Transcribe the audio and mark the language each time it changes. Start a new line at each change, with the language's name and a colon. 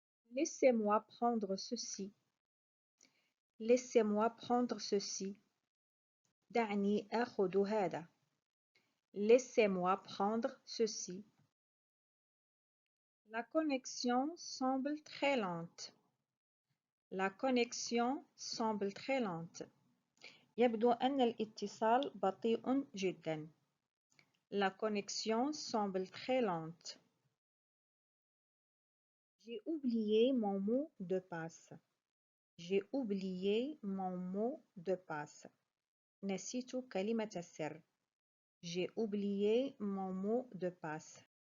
French: Laissez-moi prendre ceci. Laissez-moi prendre ceci.
Arabic: دعني آخذ هذا.
French: Laissez-moi prendre ceci. La connexion semble très lente. La connexion semble très lente.
Arabic: يبدو أن الاتصال بطيء جدا.
French: La connexion semble très lente. J'ai oublié mon mot de passe. J'ai oublié mon mot de passe.
Arabic: نسيت كلمة السر.
French: J'ai oublié mon mot de passe.